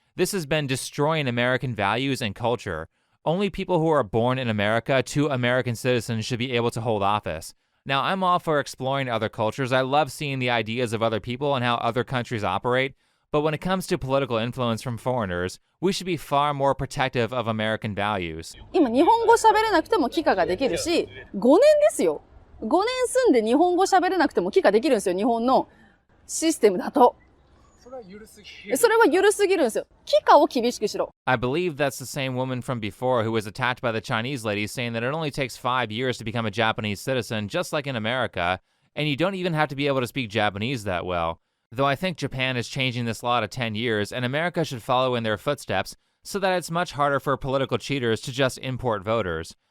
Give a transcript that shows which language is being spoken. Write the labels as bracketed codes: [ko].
[en] This has been destroying American values and culture. Only people who are born in America to American citizens should be able to hold office. Now, I'm all for exploring other cultures. I love seeing the ideas of other people and how other countries operate. But when it comes to political influence from foreigners, we should be far more protective of American values. [ja] 今日本語喋れなくても帰化ができるし、5年ですよ。 5年住んで日本語喋れなくても帰化できるんですよ、日本のシステムだと。それは緩すぎるんですよ。帰化を厳しくしろ。 [en] I believe that's the same woman from before who was attacked by the Chinese lady, saying that it only takes 5 years to become a Japanese citizen, just like in America, and you don't even have to be able to speak Japanese that well. Though I think Japan is changing this law to 10 years, and America should follow in their footsteps so that it's much harder for political cheaters to just import voters.